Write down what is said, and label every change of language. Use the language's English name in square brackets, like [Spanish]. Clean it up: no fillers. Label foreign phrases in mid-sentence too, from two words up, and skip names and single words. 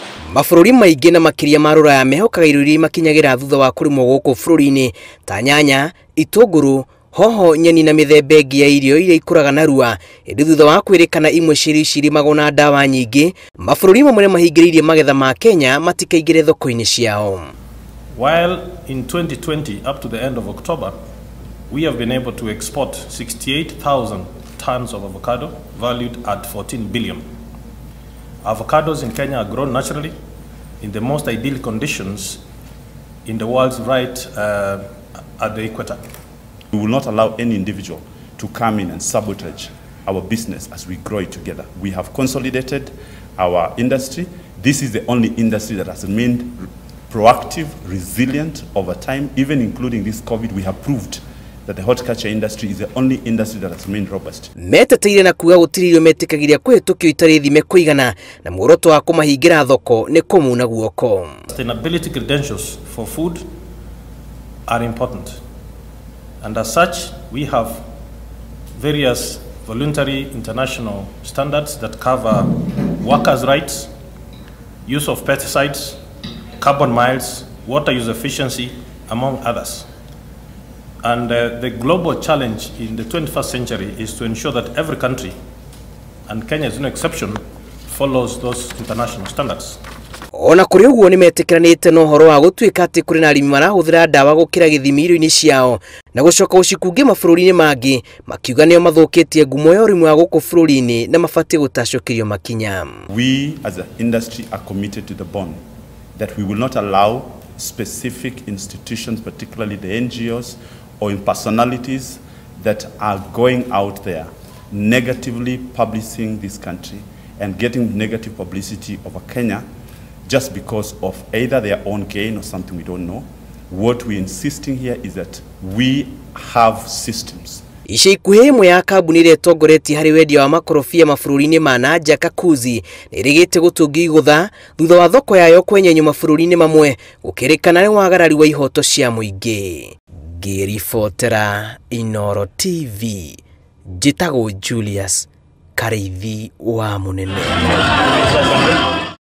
[Kikuyu] Mabũrũri maingĩ na makĩria ma Rũraya mehokaga irio iria makinyagira thutha wa kũrĩmwo gũkũ bũrũri-inĩ ta nyanya, itũngũrũ, hoho, nyeni na mĩthemba ĩngĩ ya irio iria ikũraga narua. Ĩndĩ thutha wa kwĩrĩkana imwe cirio cirĩmagwo na ndawa nyingĩ, mabũrũri mamwe mahingĩrĩirie magetha ma Kenya matikaingĩre thoko-inĩ ciao. [English] While in 2020 up to the end of October, we have been able to export 68,000 tons of avocado valued at 14 billion. Avocados in Kenya are grown naturally in the most ideal conditions in the world, right at the equator. We will not allow any individual to come in and sabotage our business as we grow it together. We have consolidated our industry. This is the only industry that has remained proactive, resilient over time, even including this COVID. We have proved that the horticulture industry is the only industry that has remained robust. [Kikuyu] Meteteire na kuga gutiri irio metikagiria kwihĩtũkio itarĩ thime kũigana na muoroto wa kũmahingira thoko nĩ kũmuna guoko. [English] Sustainability credentials for food are important, and as such we have various voluntary international standards that cover workers' rights, use of pesticides, carbon miles, water use efficiency, among others. And the global challenge in the 21st century is to ensure that every country, and Kenya is no exception, follows those international standards. [Kikuyu] Ona kuri uguo ni metĩkĩranĩte na ũhoro wa gũtuĩka atĩ kũrĩ na arĩmi marahũthĩra ndawa gũkĩra gĩthimi irio-inĩ ciao na gũcoka gũcikungia mabũrũri-inĩ mangĩ, makiuga nĩo mathũkĩtie ngumo ya ũrĩmi wa gũkũ bũrũri-inĩ na mabatiĩ gũtacũkĩrio makinya. [English] We as an industry are committed to the bond that we will not allow specific institutions, particularly the NGOs or in personalities that are going out there negatively publishing this country and getting negative publicity over Kenya just because of either their own gain or something we don't know. What we're insisting here is that we have systems. [Kikuyu] Ica ikuhĩ ĩmwe ya kambuni ĩrĩa ĩtongoretie harĩ wendia wa makorobia mabũrũri-inĩ ma nanja, Kakuzi, nĩ ĩrĩgĩte gũtũngio igũtha thutha wa thoko yayo kwenyenywo mabũrũri-inĩ mamwe gũkĩrĩkana nĩ wagarari wa ihoto cia mũingĩ. Ngĩribotera Inooro TV, njĩtagwo Julius Kareithi wa Mũnene.